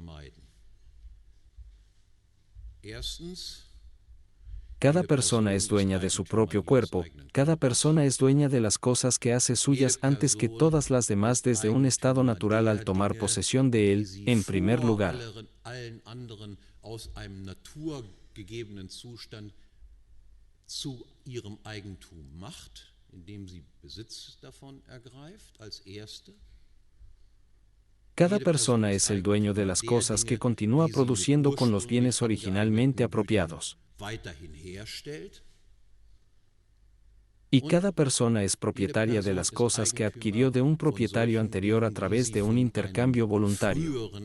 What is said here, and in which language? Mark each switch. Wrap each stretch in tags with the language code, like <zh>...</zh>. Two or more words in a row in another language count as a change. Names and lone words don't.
<es>Cada persona es dueña de su propio cuerpo, cada persona es dueña de las cosas que hace suyas antes que todas las demás desde un estado natural al tomar posesión de él, en primer lugar.</es> <de>Zu ihrem Eigentum macht, indem sie Besitz davon ergreift als erste.</de> <es>Cada persona es el dueño de las cosas que continúa produciendo con los bienes originalmente apropiados. Y cada persona es propietaria de las cosas que adquirió de un propietario anterior a través de un intercambio voluntario.</es>